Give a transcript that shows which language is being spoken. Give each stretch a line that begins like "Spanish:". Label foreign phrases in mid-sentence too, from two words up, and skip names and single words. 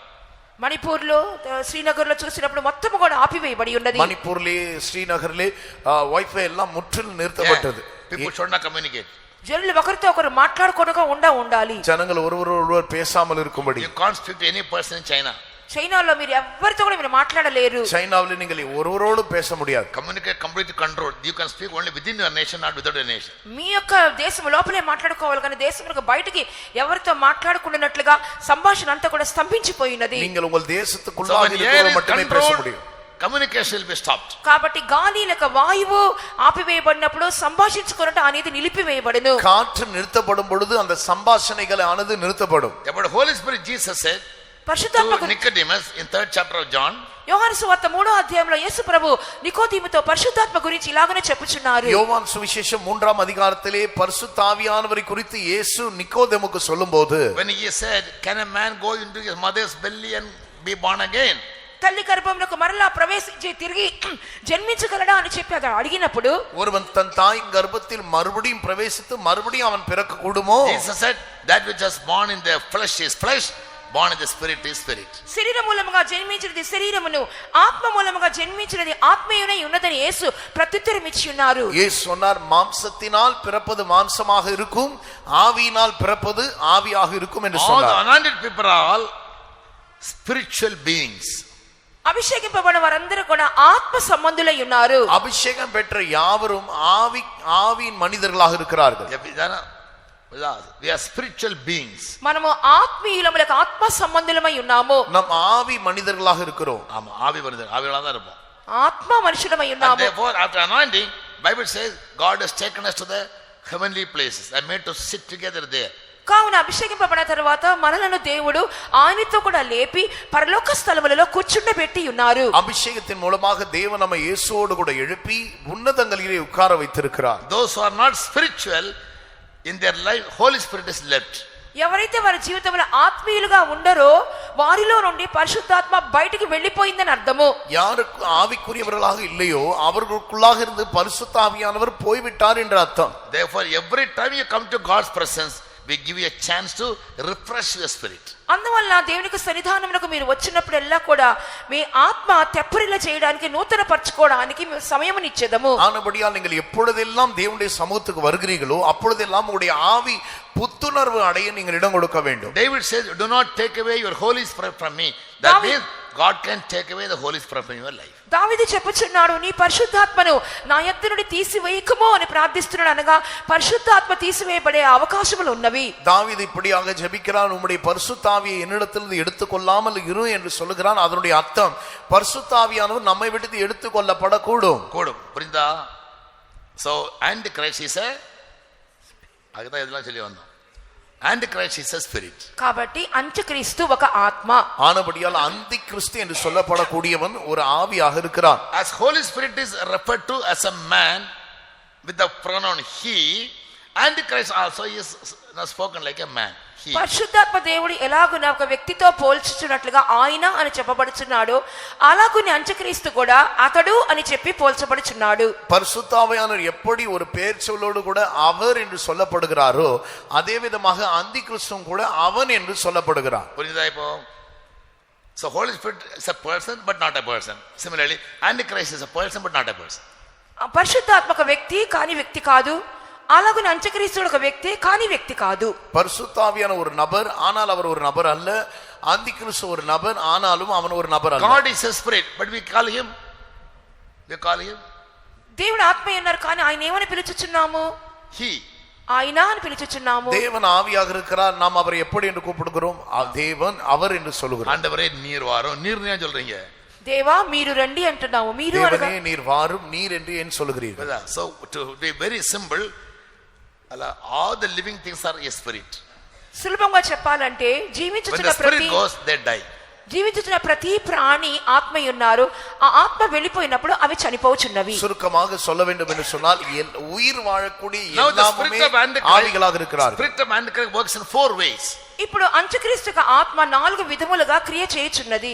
Telugu: మణిపూర్ లో శ్రీనగర్ లో చూసినప్పుడు మొత్తం కూడా ఆపివేయబడి ఉన్నది.
Tamil: మణిపూర్లే శ్రీనగర్లే వైఫై எல்லாம் முற்றிலும் நிறுத்தப்பட்டது.
English: People should not communicate.
Telugu: జనులు ఒకరితో ఒకరు మాట్లాడుకోవడం ఉండాలి.
Tamil: ஜனங்கள் ஒருவர் பேசாமல் இருக்கும்படி.
English: You can't speak to any person in China.
Telugu: చైనాలో మీరు ఎవరితో కూడా మీరు మాట్లాడలేరు.
Tamil: చైనాలో நீங்கள் ஒருவரோடு பேச முடியாது.
English: Communicate completely controlled. You can speak only within your nation, not without your nation.
Telugu: మీ యొక్క దేశం లోపలే మాట్లాడుకోవాలి కానీ దేశంలో బయటికి ఎవరితో మాట్లాడకుండానట్లుగా సంభాషణ అంతా కూడా స్తంభించిపోయినది.
Tamil: நீங்கள் உங்கள் தேசத்துக்குள்ளாக இருக்கிறவரை மட்டுமே பேச முடியும்.
English: Communication will be stopped.
Telugu: కాబట్టి గాలి లేక వాయువు ఆపివేయబడినప్పుడు సంభాషించుకోవడం అనేది నిలిపివేయబడును.
Tamil: காற்று நிறுத்தப்படும் பொழுது அந்த சம்பாஷணைகள் ஆனது நிறுத்தப்படும்.
English: About Holy Spirit, Jesus said, పరిశుద్ధాత్మ to Nicodemus in 3rd chapter of John.
Telugu: యోహాను సువార్త 3వ అధ్యాయంలో యేసు ప్రభు నికోదేముతో పరిశుద్ధాత్మ గురించి ఇలాగనే చెప్పుచున్నారు.
Tamil: யோவான் சுவிசேஷம் 3ஆம் அதிகாரத்திலே பரிசுத்த ஆவியானவரை குறித்து இயேசு நிக்கோதேமுக்கு சொல்லும்போது,
English: When he said, can a man go into his mother's belly and be born again?
Telugu: తల్లి గర్భంలోకి మరలా ప్రవేశించి తిరిగి జన్మించగలడా అని చెప్పి అతడు అడిగినప్పుడు,
Tamil: ஒருவன் தன் தாயின் கர்ப்பத்தில் மறுபடியும் பிரவேசித்து மறுபடியும் அவன் பிறக்க கூடுமோ?
English: Jesus said, that which is born in the flesh is flesh, born in the spirit is spirit.
Telugu: శరీర మూలముగా జన్మించినది శరీరమును, ఆత్మ మూలముగా జన్మించినది ఆత్మీయునై ఉన్నదని యేసు ప్రత్యుత్తరం ఇచ్చి ఉన్నారు.
Tamil: இயேசு சொன்னார், மாம்சத்தினால் பிறப்பது மாம்சமாக இருக்கும், ஆவியினால் பிறப்பது ஆவியாக இருக்கும் என்று
English: All the சொன்னார். anointed people are all spiritual beings.
Telugu: అభిషేకింపబడిన వారందరూ కూడా ఆత్మ సంబంధులై ఉన్నారు.
Tamil: அபிஷேகம் பெற்ற யாவரும் ஆவியின் மனிதர்களாக இருக்கிறார்கள்.
English: We are spiritual beings.
Telugu: మనము ఆత్మీయులములకు ఆత్మ సంబంధులమై ఉన్నాము.
Tamil: நம் ஆவி மனிதர்களாக இருக்கிறோம். ஆமா, ஆவி மனிதர், ஆவிகளா தான் இருப்போம்.
Telugu: ఆత్మ మనుషులమై And ఉన్నాము.
English: therefore, after anointing, Bible says God has taken us to the heavenly places and made to sit together there.
Telugu: కావున అభిషేకింపబడిన తర్వాత మనలను దేవుడు ఆయనతో కూడా లేపి పరలోక స్థలములలో కూర్చుండబెట్టి ఉన్నారు.
Tamil: அபிஷேகத்தின் மூலமாக தேவன் நம்மை இயேசுவோடு கூட எழுப்பி உன்னதங்களிலே உட்கார வைத்திருக்கிறார்.
English: Those who are not spiritual in their life, Holy Spirit is left.
Telugu: ఎవరైతే వారి జీవితంలో ఆత్మీయులుగా ఉండరో వారిలో నుండి పరిశుద్ధాత్మ బయటికి వెళ్ళిపోయిందని అర్థము.
Tamil: யாருக்கு ஆவிக்குரியவர்களாக இல்லையோ அவர்களுக்குள்ளாக இருந்து பரிசுத்த ஆவியானவர் போய்விட்டார் என்ற அர்த்தம்.
English: Therefore, every time you come to God's presence, we give you a chance to refresh your spirit.
Telugu: అందువల్ల దేవునికి సన్నిధానమునకు మీరు వచ్చినప్పుడల్లా కూడా మీ ఆత్మ తెప్పరిల్ల చేయడానికి నూతన పరచుకోవడానికి సమయమునిచ్చేదము.
Tamil: ஆனபடியால் நீங்கள் எப்பொழுதெல்லாம் தேவனுடைய சமூகத்துக்கு வருகிறீர்களோ அப்பொழுதெல்லாம் உங்களுடைய ஆவி புத்துணர்வு அடைய நீங்கள் இடம் கொடுக்க வேண்டும்.
English: David says, do not take away your Holy Spirit from me. That means God can take away the Holy Spirit from your life.
Telugu: దావీదు చెప్పుచున్నాడు, నీ పరిశుద్ధాత్మను నా యొద్ద నుండి తీసివేయకుమో అని ప్రార్థిస్తున్నాడు. అనగా పరిశుద్ధాత్మ తీసివేయబడే అవకాశములు ఉన్నవి.
Tamil: தாவீது இப்படியாக ஜெபிக்கிறான், உம்முடைய பரிசுத்த ஆவியை என்னிடத்திலிருந்து எடுத்துக்கொள்ளாமல் இரு என்று சொல்லுகிறான். அதனுடைய அர்த்தம் பரிசுத்த ஆவியானவர் நம்மை விட்டு எடுத்துக்கொள்ளப்படக்கூடும். கூடும். புரிந்தா?
English: So Antichrist is a,
Tamil: அதுதான் இதெல்லாம் சொல்லி வந்தோம்.
English: Antichrist is a spirit.
Telugu: కాబట్టి అంత్యక్రీస్తు ఒక ఆత్మ.
Tamil: ஆனபடியால் அந்தி கிறிஸ்து என்று சொல்லப்படக்கூடியவன் ஒரு ஆவியாக இருக்கிறான்.
English: As Holy Spirit is referred to as a man with the pronoun he, Antichrist also is spoken like a man. He.
Telugu: పరిశుద్ధాత్మ దేవుడు ఎలాగున ఒక వ్యక్తితో పోల్చుచున్నట్లుగా ఆయన అని చెప్పబడుచున్నాడు, అలాగుని అంత్యక్రీస్తు కూడా అతడు అని చెప్పి పోల్చబడుచున్నాడు.
Tamil: பரிசுத்த ஆவியானவர் எப்படி ஒரு பெயர் சொல்லோடு கூட அவர் என்று சொல்லப்படுகிறாரோ அதே விதமாக அந்தி கிறிஸ்துவும் கூட அவன் என்று சொல்லப்படுகிறான். புரியுதா இப்போ?
English: So Holy Spirit is a person but not a person. Similarly, Antichrist is a person but not a person.
Telugu: పరిశుద్ధాత్మ ఒక వ్యక్తి కానీ వ్యక్తి కాదు, అలాగుని అంత్యక్రీస్తుడు ఒక వ్యక్తి కానీ వ్యక్తి కాదు.
Tamil: பரிசுத்த ஆவியான ஒரு நபர் ஆனால் அவர் ஒரு நபர் அல்ல, அந்தி கிறிஸ்து ஒரு நபர் ஆனாலும் அவன் ஒரு நபர் அல்ல.
English: God is a spirit but we call him
Telugu: దేవుడు ఆత్మ అన్నారు కానీ ఆయన ఏమని పిలుచుచున్నాము? he. ఆయన అని పిలుచుచున్నాము.
Tamil: தேவன் ஆவியாக இருக்கிறார், நாம் அவரை எப்படி என்று கூப்பிடுகிறோம்? தேவன் அவர் என்று சொல்லுகிறோம். ஆண்டவரே நீர் வாரும், நீர் ஏன் சொல்றீங்க? దేవా మీరు రండి అంటున్నాము, మీరు అనగా தேவனே நீர் வாரும், நீர் என்று ஏன் சொல்லுகிறீர்கள்?
English: So to be very simple, all the living things are a spirit.
Telugu: సులభంగా చెప్పాలంటే When జీవించుచున్న
English: the spirit
Telugu: ప్రతి
English: goes, they die.
Telugu: జీవించుచున్న ప్రతి ప్రాణి ఆత్మ ఉన్నారు, ఆ ఆత్మ వెళ్ళిపోయినప్పుడు అవి చనిపోచున్నవి.
Tamil: சுருக்கமாக சொல்ல வேண்டும் என்று சொன்னால் உயிர் வாழக்கூடிய
English: Now the எல்லாமே spirit of Antichrist,
Tamil: ஆவிகளாக இருக்கிறார்கள்.
English: spirit of Antichrist works in 4 ways.
Telugu: ఇప్పుడు అంత్యక్రీస్తు యొక్క ఆత్మ 4 విధములుగా క్రియ చేయుచున్నది.